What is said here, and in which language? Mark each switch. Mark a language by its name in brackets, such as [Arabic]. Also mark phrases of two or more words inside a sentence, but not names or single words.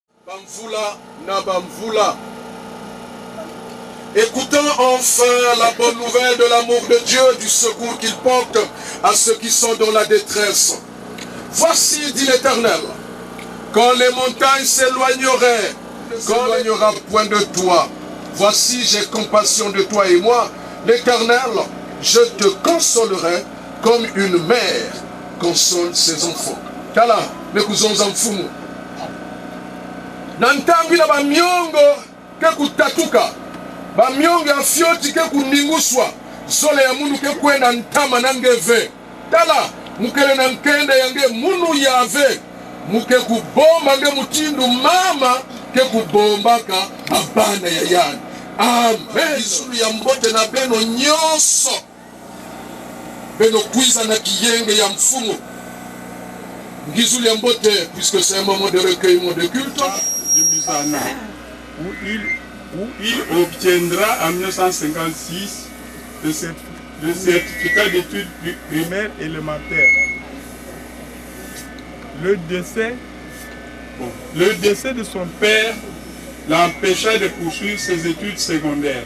[Kituba (Democratic Republic of Congo)] Bamvula na Bamvula. [French] Écoutons enfin la bonne nouvelle de l'amour de Dieu, du secours qu'il porte à ceux qui sont dans la détresse. Voici, dit l'Éternel, quand les montagnes s'éloigneraient, ne s'éloignera point de toi. Voici, j'ai compassion de toi et moi, l'Éternel, je te consolerai comme une mère console ses enfants. [Kituba (Democratic Republic of Congo)] Kala, mekuzonza mfumu. Nantambi na bamiongo ke kutatuka. Bamiongo ya fioti ke kuninguswa. Zole ya munu ke kwenda ntama nangeve. Tala, mukele na nkende yange munu yave. Muke kubomba nge mutindu mama ke kubombaka abana ya yani. Amen. Isulu ya mbote na beno nyonso. Beno kwiza na kiyenge ya mfumu. Ngizulu ya mbote, [French] puisque c'est un moment de recueillement de culte. De Musana, où il obtiendra en 1956 le certificat d'études primaires élémentaires. Le décès de son père l'empêcha de poursuivre ses études secondaires.